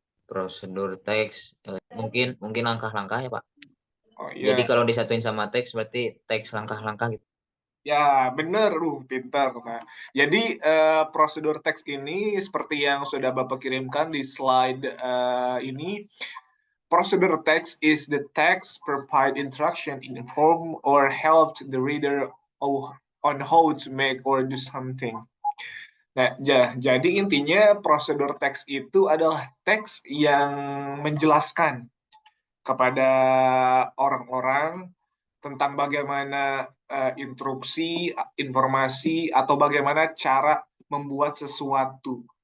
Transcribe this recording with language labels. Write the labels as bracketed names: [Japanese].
[Indonesian] Prosedur teks mungkin langkah-langkah ya Pak. Oh Jadi iya, kalau disatuin sama teks berarti teks langkah-langkah gitu. ya benar, pintar. Nah, jadi prosedur teks ini seperti yang sudah Bapak kirimkan di slide ini. [English] Prosedur text is the text provide instruction, inform or help the reader on how to make or do something. [Indonesian] Nah, jadi intinya prosedur teks itu adalah teks yang menjelaskan kepada orang-orang tentang bagaimana instruksi, informasi, atau bagaimana cara membuat sesuatu.